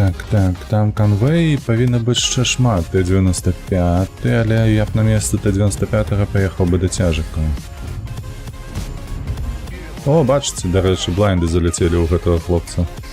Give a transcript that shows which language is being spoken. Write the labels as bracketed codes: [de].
[be] Так, там конвей павінна быць яшчэ шмат. [ru] Т-95, [be] але [ru] я б на место Т-95 поехал бы до тяжика. [be] О, бачыце, дарэчы, блайнды залетели у гэтага хлопца.